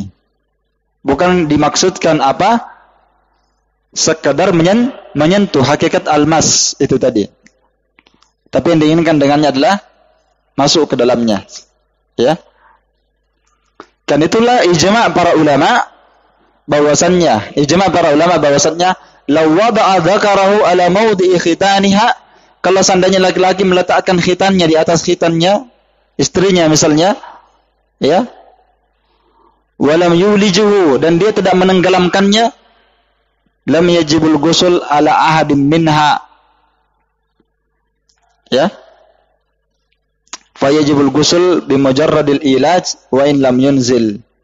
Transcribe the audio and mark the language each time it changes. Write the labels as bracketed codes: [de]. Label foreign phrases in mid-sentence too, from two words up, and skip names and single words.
[id] Bukan dimaksudkan apa? Sekedar menyentuh hakikat almas itu tadi. Tapi yang diinginkan dengannya adalah masuk ke dalamnya. Ya. Dan itulah ijma' para ulama bahwasannya, [ar] لو وضع ذكره على موضع khitaniha, [id] kalau seandainya laki-laki meletakkan khitannya di atas khitannya istrinya misalnya, ya, [ar] ولم يولجه, [id] dan dia tidak menenggelamkannya, [ar] لم يجب الغسل على أحد منها, ya, فيجب الغسل بمجرد الإيلاج وإن لم ينزل.